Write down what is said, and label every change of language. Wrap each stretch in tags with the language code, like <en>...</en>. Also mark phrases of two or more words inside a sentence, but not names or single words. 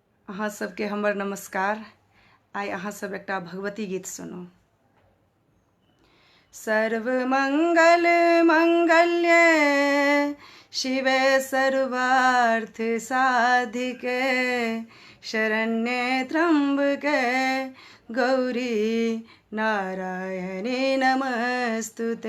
<mai>अहाँ सबके हमर नमस्कार। आइ अहाँ सब एकटा भगवती गीत सुनू।</mai> <sa>सर्वमंगल मंगल्ये शिवे सर्वार्थ साधिके शरण्ये त्र्यंबके गौरी नारायणी नमस्तुते।</sa>